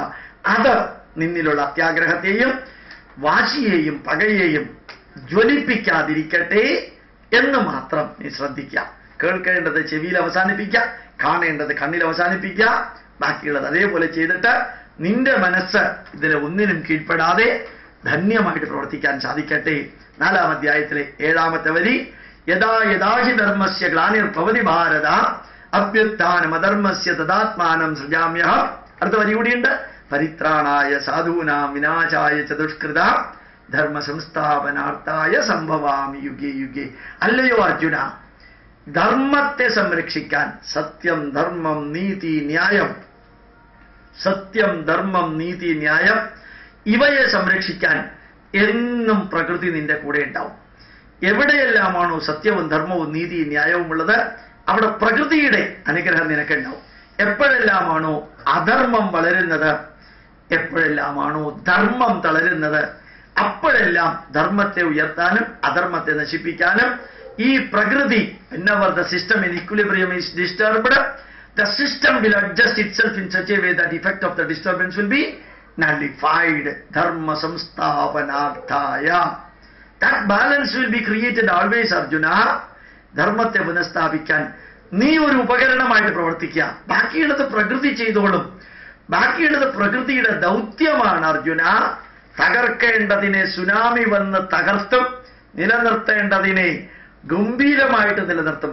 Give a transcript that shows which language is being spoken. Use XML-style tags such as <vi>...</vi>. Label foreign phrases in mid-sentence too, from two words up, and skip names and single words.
<ml>അത് നിന്നിലുള്ള അത്യാഗ്രഹത്തെയും വാശിയെയും പകയെയും ജ്വലിപ്പിക്കാതിരിക്കട്ടെ എന്ന് മാത്രം നീ ശ്രദ്ധിക്കുക. കേൾക്കേണ്ടത് ചെവിയിൽ അവസാനിപ്പിക്കുക, കാണേണ്ടത് കണ്ണിൽ അവസാനിപ്പിക്കുക, ബാക്കിയുള്ളത് അതേപോലെ ചെയ്തിട്ട് നിന്റെ മനസ്സ് ഇതിലെ ഒന്നിനും കീഴ്പ്പെടാതെ ധന്യമായിട്ട് പ്രവർത്തിക്കാൻ സാധിക്കട്ടെ. 4-ാം അധ്യായത്തിലെ 7-ാമത്തെ വരി,</ml> <sa>യഥാ യഥാഹി ധർമ്മസ്യ ഗ്ലാനിർഭവതി ഭാരത അഭ്യുത്ഥാനം അധർമ്മസ്യ തദാത്മാനം സൃജാമ്യഹം.</sa> <ml>അടുത്ത വരി കൂടിയുണ്ട്,</ml> <sa>പരിത്രാണായ സാധൂനാം വിനാശായ ചതുഷ്കൃത ധർമ്മ സംസ്ഥാപനാർത്ഥായ സംഭവാമി യുഗേ യുഗേ.</sa> <ml>അല്ലയോ അർജുന, ധർമ്മത്തെ സംരക്ഷിക്കാൻ സത്യം ധർമ്മം നീതി ന്യായം, സത്യം ധർമ്മം നീതി ന്യായം ഇവയെ സംരക്ഷിക്കാൻ എന്നും പ്രകൃതി നിന്റെ കൂടെ ഉണ്ടാവും. എവിടെയെല്ലാമാണോ സത്യവും ധർമ്മവും നീതിയും ന്യായവും ഉള്ളത് അവിടെ പ്രകൃതിയുടെ അനുഗ്രഹം നിനക്കുണ്ടാവും. എപ്പോഴെല്ലാമാണോ അധർമ്മം വളരുന്നത്, എപ്പോഴെല്ലാമാണോ ധർമ്മം തളരുന്നത്, അപ്പോഴെല്ലാം ധർമ്മത്തെ ഉയർത്താനും അധർമ്മത്തെ നശിപ്പിക്കാനും ഈ പ്രകൃതി,</ml> <en>whenever the system in equilibrium is disturbed, the system will adjust itself in such a way that effect of the disturbance will be nullified.</en> <sa>धर्म संस्थापनार्थाय.</sa> <en>That balance will be created always, Arjuna.</en> <ml>ധർമ്മത്തെ പുനഃസ്ഥാപിക്കാൻ നീ ഒരു ഉപകരണമായിട്ട് പ്രവർത്തിക്കുക. ബാക്കിയുള്ളത് പ്രകൃതി ചെയ്തോളും. ബാക്കിയുള്ളത് പ്രകൃതിയുടെ ദൗത്യമാണ് അർജുന. തകർക്കേണ്ടതിനെ സുനാമി വന്ന് തകർത്തും നിലനിർത്തേണ്ടതിനെ ഗംഭീരമായിട്ട് നിലനിർത്തും.</ml>